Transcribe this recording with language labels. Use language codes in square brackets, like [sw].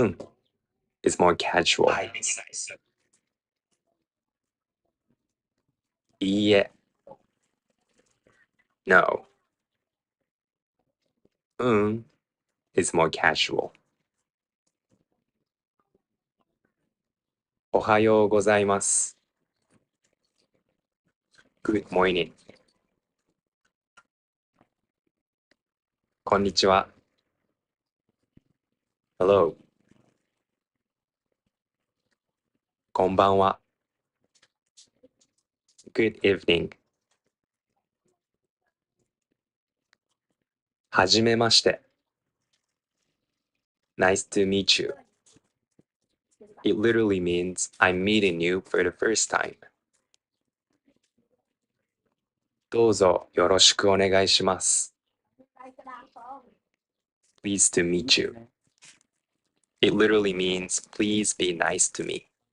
[ja] うん [en] is more casual. [ja] はい [en] It can also [ja] いいえ [en] no. [ja] うん [en] is more casual. [ja] おはようございます [en] Good morning. [ja] こんにちは。 [en] Hello. [ja] こんばんは。 [en] Good evening. [ja] はじめまして。 [en] Nice to meet you. It literally means I'm meeting you for the first time. [ja] どうぞよろしくお願いします。 [en] Pleased to meet you. It literally means please be nice to me.